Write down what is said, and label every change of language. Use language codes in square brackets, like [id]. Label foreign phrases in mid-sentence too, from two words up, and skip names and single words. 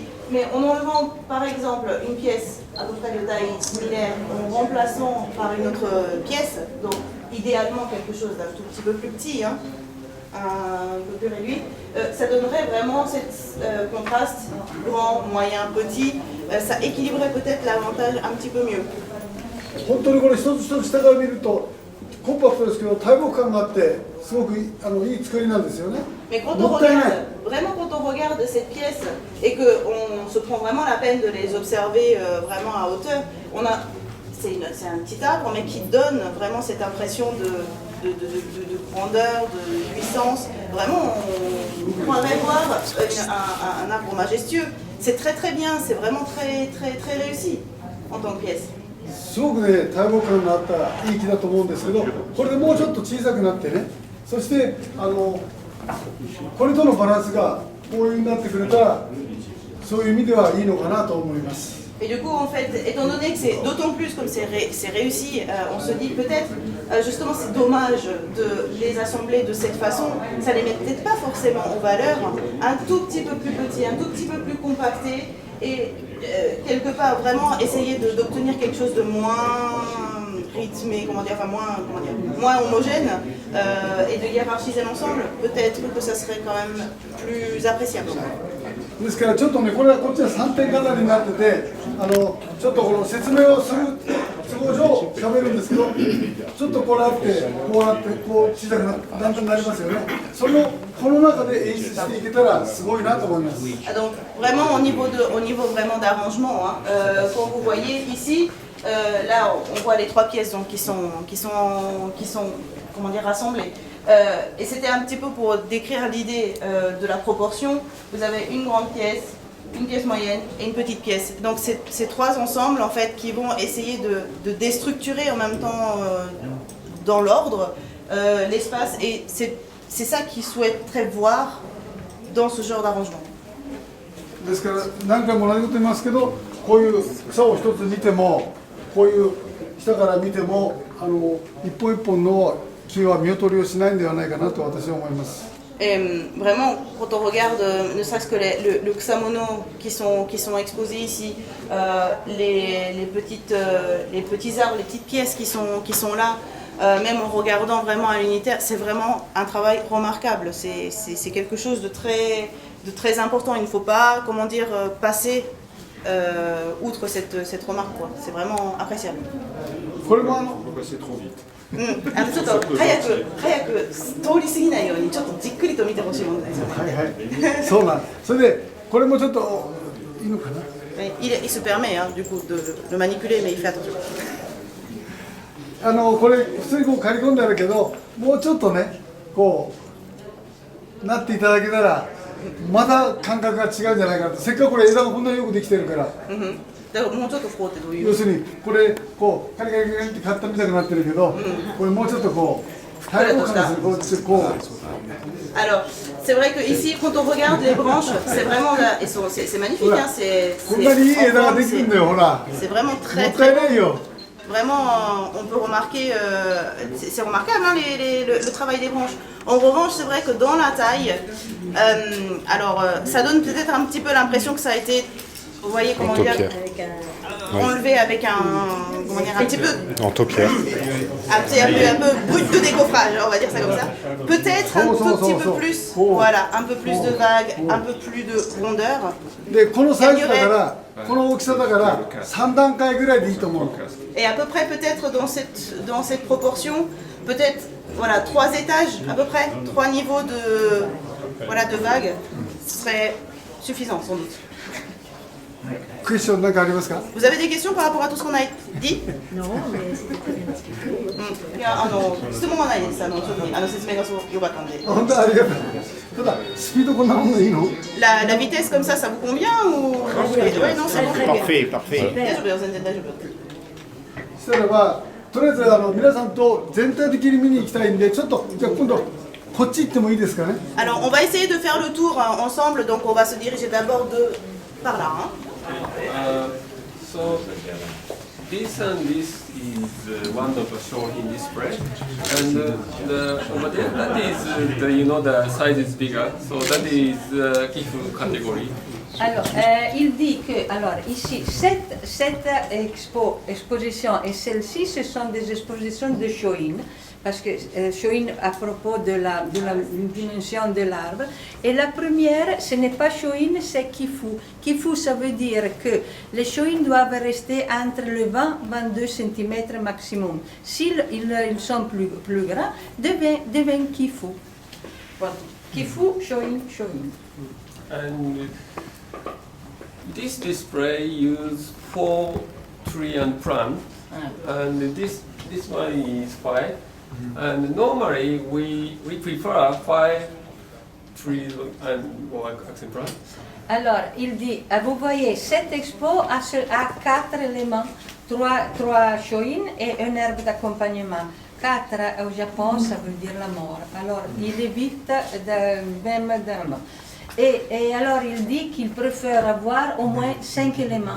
[fr] Mais en enlevant, par exemple, une pièce à peu près de taille similaire, en remplaçant par une autre pièce, donc idéalement quelque chose d'un tout petit peu plus petit, hein, un peu plus réduit, ça donnerait vraiment ce contraste grand, moyen, petit. Ça équilibrerait peut-être l'avantage un petit peu mieux. [ja] 本当にこれ一つ一つ下から見るとコンパクトですけど大木感があってすごくいい作りなんですよね。 [fr] Mais quand on regarde, vraiment quand on regarde cette pièce et qu'on se prend vraiment la peine de les observer vraiment à hauteur, c'est un petit arbre mais qui donne vraiment cette impression de grandeur, de puissance. Vraiment, on pourrait voir un arbre majestueux. C'est très très bien, c'est vraiment très très très réussi en tant que pièce. [ja] すごくね大木感のあったいい木だと思うんですけど、これでもうちょっと小さくなってねそしてこれとのバランスがこういうになってくれたらそういう意味ではいいのかなと思います。 [fr] Et du coup, en fait, étant donné que c'est d'autant plus comme c'est réussi, on se dit peut-être, justement, c'est dommage de les assembler de cette façon. Ça les met peut-être pas forcément en valeur, un tout petit peu plus petit, un tout petit peu plus compacté, et quelque part vraiment essayer d'obtenir quelque chose de moins rythmé, moins homogène, et de hiérarchiser l'ensemble. Peut-être que ça serait quand même plus appréciable. [ja] ですからちょっとね、これはこっちは3点飾りになってて、ちょっとこの説明をする都合上喋るんですけど、ちょっとこうなって、こうなって、こう小さくだんだんなりますよね。それをこの中で演出していけたらすごいなと思います。 [fr] Donc vraiment au niveau vraiment d'arrangement, hein, quand vous voyez ici, là on voit les trois pièces donc qui sont comment dire rassemblées. Et c'était un petit peu pour décrire l'idée de la proportion. Vous avez une grande pièce, une pièce moyenne et une petite pièce. Donc c'est ces trois ensembles en fait qui vont essayer de déstructurer en même temps dans l'ordre l'espace, et c'est ça qu'ils souhaiteraient voir dans ce genre d'arrangement. [ja] ですから何回も同じこと言いますけど、こういう草を一つ見ても、こういう下から見ても一本一本の木は見劣りをしないんではないかなと私は思います。 [fr] Et vraiment, quand on regarde, ne serait-ce que le Xamono qui sont exposés ici, les petits arbres, les petites pièces qui sont là, même en regardant vraiment à l'unitaire, c'est vraiment un travail remarquable. C'est quelque chose de très important. Il ne faut pas, comment dire, passer outre cette remarque, quoi. C'est vraiment appréciable. Pourquoi c'est trop vite? [ja] ちょっと早く通り過ぎないようにちょっとじっくりと見てほしいものですよね。はいはい。そうなん。それでこれもちょっといいのかな。 [fr] Il se permet du coup de manipuler, mais il fait attention. [ja] これ普通にこう刈り込んであるけど、もうちょっとねこうなっていただけたらまた感覚が違うんじゃないかなと。せっかくこれ枝がこんなによくできてるから。だからもうちょっとこうってどういう？要するにこれこうカリカリカリって買ったみたくなってるけど、これもうちょっとこう平らかにするこう。 [fr] Alors, c'est vrai que ici, quand on regarde les branches, c'est vraiment c'est magnifique, hein, c'est vraiment très beau. Vraiment, on peut remarquer, c'est remarquable hein, le travail des branches. En revanche, c'est vrai que dans la taille, ça donne peut-être un petit peu l'impression que ça a été, vous voyez comment dire, enlevé avec un petit peu en taupière. Un peu brut de décoffrage, on va dire ça comme ça. Peut-être un tout petit peu plus, voilà, un peu plus de vagues, un peu plus de rondeur. [ja] でこのサイズだからこの大きさだから3段階ぐらいでいいと思う。 [fr] Et à peu près peut-être dans cette proportion, peut-être voilà 3 étages à peu près, 3 niveaux de vagues, ce serait suffisant sans doute. Vous avez des questions par rapport à tout ce qu'on a dit? Non, mais c'était très bien expliqué. [ja] いや質問はないです。説明がすごく良かったんで。本当ありがとう。ただスピードこんなもんでいいの [fr] ？La vitesse comme ça vous convient ou? Ouais, non, c'est bon. Parfait. [ja] 大丈夫よ、全然大丈夫。そしたらばとりあえず皆さんと全体的に見に行きたいんで、ちょっとじゃあ今度こっち行ってもいいですかね。 [fr] Alors, on va essayer de faire le tour ensemble. Donc, on va se diriger d'abord par là. Hein. [en] So this and this is one of the shown in display, and over there that is the size is bigger, so that is Kifu category. [fr] Alors, il dit que, alors ici, cette exposition et celle-ci, ce sont des expositions de Shoin, parce que Shoin à propos de la dimension de l'arbre. Et la première, ce n'est pas Shoin, c'est Kifu. Kifu, ça veut dire que les Shoin doivent rester entre le 20-22 cm maximum. S'ils sont plus grands, deviennent Kifu. Voilà. Kifu, Shoin. [en] And this display uses 4 tree and plant, and this one is 5. And normally we prefer 5 trees and accent plant. [fr] Alors, il dit, vous voyez, cette expo a 4 éléments, 3 shoin et un herbe d'accompagnement. 4 au Japon, ça veut dire la mort. Alors, il évite même et alors, il dit qu'il préfère avoir au moins 5 éléments.